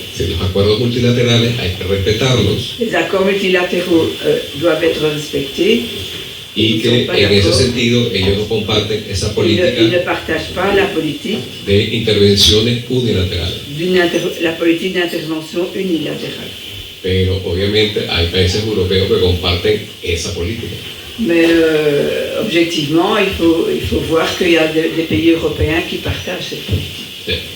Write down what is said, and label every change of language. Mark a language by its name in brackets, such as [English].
[Spanish] Sí, los acuerdos multilaterales hay que respetarlos. [French] Les accords multilatéraux doivent être respectés. [Spanish] Y que en ese sentido ellos no comparten esa política de intervenciones unilaterales. [French] La politique d'intervention unilatérale. [Spanish] Pero obviamente hay países europeos que comparten esa política. [French] Mais objectivement, il faut voir qu'il y a des pays européens qui partagent cette politique. [Spanish] Sí.